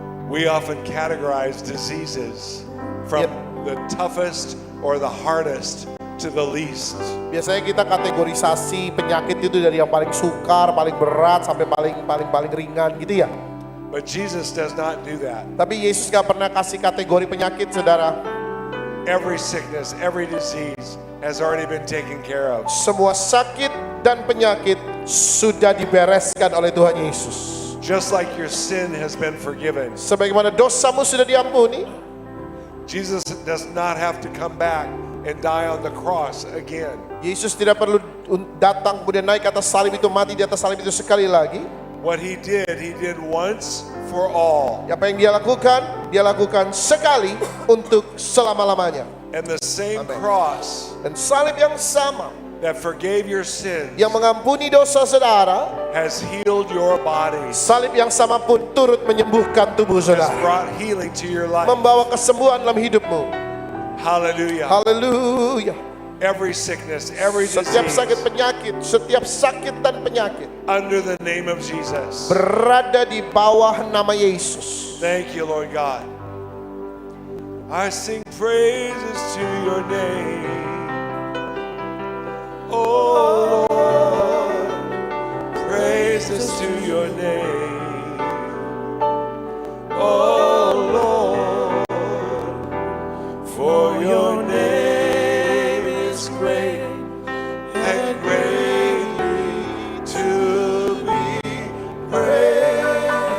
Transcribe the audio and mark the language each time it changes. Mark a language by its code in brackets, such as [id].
[en] We often categorize diseases from the toughest or the hardest to the least. [id] Biasanya kita kategorisasi penyakit itu dari yang paling sukar, paling berat sampai paling ringan gitu ya. [en] But Jesus does not do that. [id] Tapi Yesus gak pernah kasih kategori penyakit saudara. [en] Every sickness, every disease has already been taken care of. [id] Semua sakit dan penyakit sudah dibereskan oleh Tuhan Yesus. [en] Just like your sin has been forgiven. [id] Sebagaimana dosamu sudah diampuni, [en] Jesus does not have to come back and die on the cross again. [id] Yesus tidak perlu datang kemudian naik ke atas salib itu, mati di atas salib itu sekali lagi. [en] What he did once for all. [id] Apa yang dia lakukan sekali untuk selama-lamanya. [en] And the same Amen. cross [id] Dan salib yang sama [en] that forgave your sins [id] yang mengampuni dosa saudara, [en] has healed your body, [id] salib yang sama pun turut menyembuhkan tubuh [en] has [id] saudara, [en] brought healing to your life. [id] membawa kesembuhan dalam hidupmu. [en] Hallelujah. [id] Haleluya. [en] Every sickness, every [id] Setiap sakit [en] disease [id] penyakit, setiap sakit dan penyakit [en] under the name of Jesus. [id] berada di bawah nama Yesus. [en] Thank you, Lord God. I sing praises to your name. Oh Lord, praises to your name. Oh Lord, for your name is great and greatly to be praised.